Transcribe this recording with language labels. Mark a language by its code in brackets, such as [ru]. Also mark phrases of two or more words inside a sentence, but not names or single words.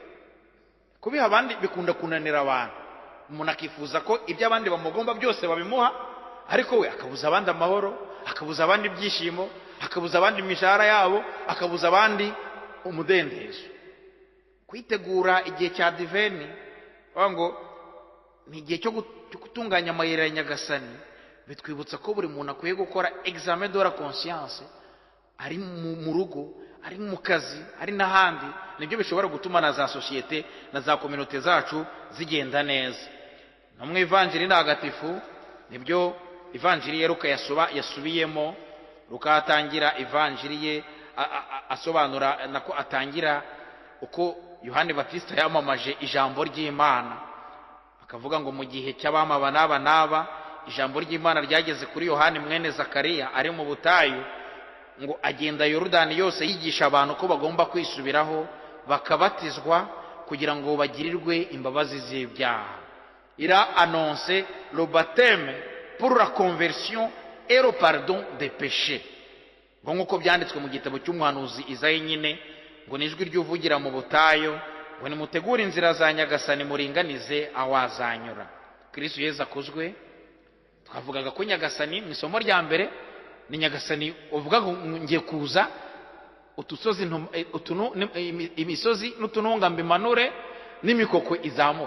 [rw] Kubiha abandi bikunda kunanira abantu. Umuntu akifuza ko ibyo abandi bamugomba byose babimuha, ariko we akabuza abandi amahoro, akabuza abandi ibyishimo, akabuza abandi imishahara yabo, akabuza abandi umudendezo. Kwitegura igihe cya diveni, ngo ni igihe cyo gutunganya amayira ya Nyagasani, bitwibutsa ko buri muntu akwiye gukora [fr] examen de la conscience, [rw] ari mu rugo, ari mu kazi, ari n'ahandi. Nibyo bishobora gutuma na za societe na za communauté zacu zigenda neza. No mu Evanjiri ntagatifu nibyo Evanjiri ya Luka yasubiyemo. Luka atangira Evanjiri ye asobanura nako atangira uko Yohani Batista yamamaje ijambo ry'Imana, akavuga ngo mu gihe cy'abama n'aba ijambo ry'Imana ryageze kuri Yohani mwene Zakariya ari mu butayu, ngo agenda Yorodani yose yigisha abantu ko bagomba kwisubiraho bakabatizwa kugira ngo bagirirwe imbabazi z'ibyaha. [fr] Il a annoncé le baptême pour la conversion et le pardon des péchés. [rw] ngo nk'uko byanditswe mu gitabo cy'umuhanuzi Izayi nyine, ngo nijwi ry'uvugira mu butayu, ngo nimutegure inzira za Nyagasani muringanize aho azanyura. Kristo Yesu akuzwe. Twavugaga ko Nyagasani mu isomo rya mbere ni Nyagasani uvuga ngo ngiye kuza utusozi imisozi n'utununga mbimanure n'imikoko izamura.